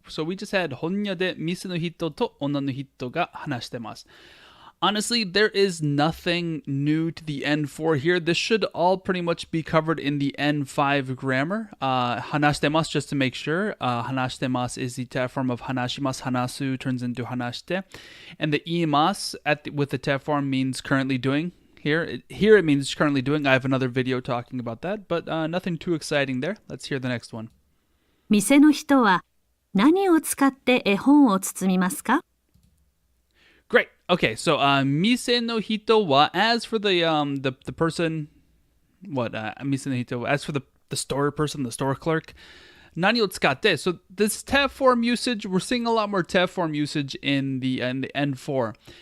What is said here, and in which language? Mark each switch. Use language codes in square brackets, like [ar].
[en] So we just had [ja] 本屋で店の人と女の人が話してます。 [en] Honestly, there is nothing new to the N4 here. This should all pretty much be covered in the N5 grammar. 話してます just to make sure. 話してます is the te form of 話します. 話す turns into 話して. And the 言います with the te form means currently doing. Here it means currently doing. I have another video talking about that, but nothing too exciting there. Let's hear the next one. [ja] 店の人は何を使って絵本を包みますか？ [en] Great. Okay, so mise no hito wa, as for the person, what mise no hito, as for the store person, the store clerk, [ja] nani o tsukatte. [en] So this te form usage, we're seeing a lot more te form usage in the N4.